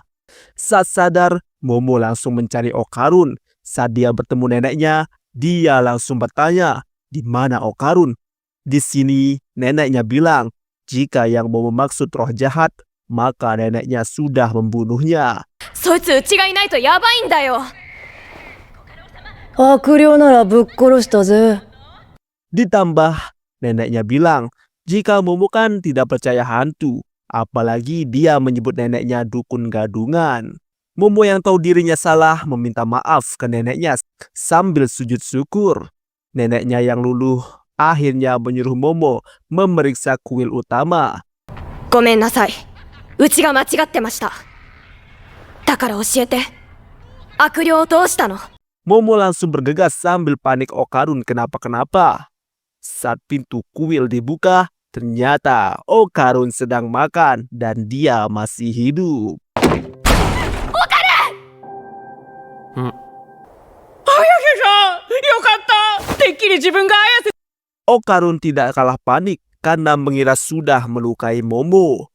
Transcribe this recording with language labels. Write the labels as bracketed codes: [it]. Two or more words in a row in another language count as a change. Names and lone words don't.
[id] Saat sadar, Momo langsung mencari Okarun. Saat dia bertemu neneknya, dia langsung bertanya, di mana Okarun? Di sini neneknya bilang, jika yang Momo maksud roh jahat, maka neneknya sudah membunuhnya. [ja] そいつうちがいないとやばいんだよ。悪霊ならぶっ殺したぜ。 [id] Ditambah, neneknya bilang, jika Momo kan tidak percaya hantu, apalagi dia menyebut neneknya dukun gadungan. Momo yang tahu dirinya salah meminta maaf ke neneknya sambil sujud syukur. Neneknya yang luluh akhirnya menyuruh Momo memeriksa kuil utama. [ja] ごめんなさい。うちが間違ってました。だから教えて。悪霊をどうしたの？ [id] Momo langsung bergegas sambil panik Okarun kenapa-kenapa. Saat pintu kuil dibuka, ternyata Okarun sedang makan dan dia masih hidup. Okarun tidak kalah panik karena mengira sudah melukai Momo.